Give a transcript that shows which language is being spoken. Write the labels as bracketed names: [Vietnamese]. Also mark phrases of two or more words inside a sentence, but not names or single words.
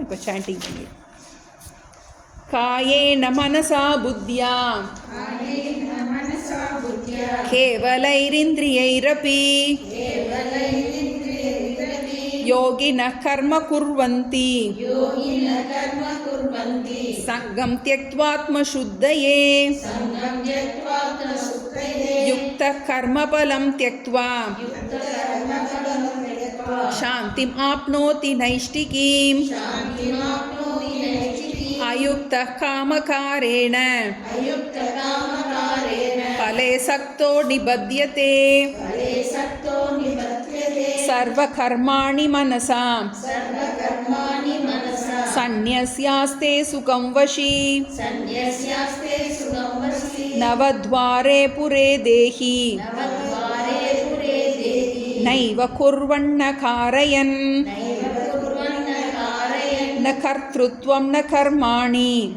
[Tamil] இப்போ சாண்டிங் பண்ணி [Sanskrit] कायेन मनसा बुद्ध्या केवलैरिन्द्रियैरपि योगिनः कर्म कुर्वन्ति सङ्गं त्यक्त्वात्म शुद्धये युक्तकर्मफलं त्यक्त्वा शान्तिम् आप्नोति नैष्टिकीम् अयुक्तः कामकारेण फले सक्तो निबध्यते सर्वकर्माणि मनसा सन्न्यस्यास्ते सुखं वशी नवद्वारे पुरे देहि नैव कुर्वन्न कारयन् न कर्तृत्वं न कर्माणि